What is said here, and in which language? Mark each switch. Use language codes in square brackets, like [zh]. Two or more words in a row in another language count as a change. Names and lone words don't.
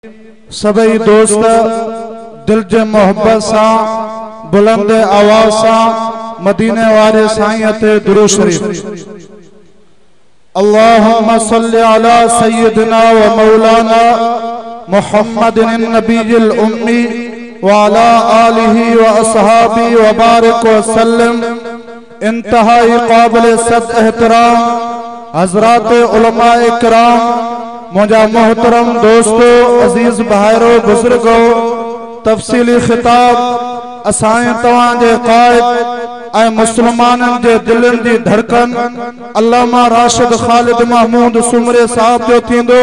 [sd] सभई दोस्त दिल जे मोहब्बत सां बुलंद आवाज़ सां मदीने वारे साईं ते दुरूद शरीफ। [ar] اللهم صل على سيدنا ومولانا محمد النبي الأمي وعلى آله وأصحابه وبارك وسلم. [sd] इंतहाई काबिल सद एहतराम हजरात उलमा इकराम, मुझा मोहतरम दोस्तों, अजीज भाइरो, बुजुर्गो, तफसीली खिताब असाए तवांजे कायद ऐ मुसलमानन जे दिलन जी धड़कन अल्लामा राशिद खालिद महमूद सुमरे साहब जो थींदो।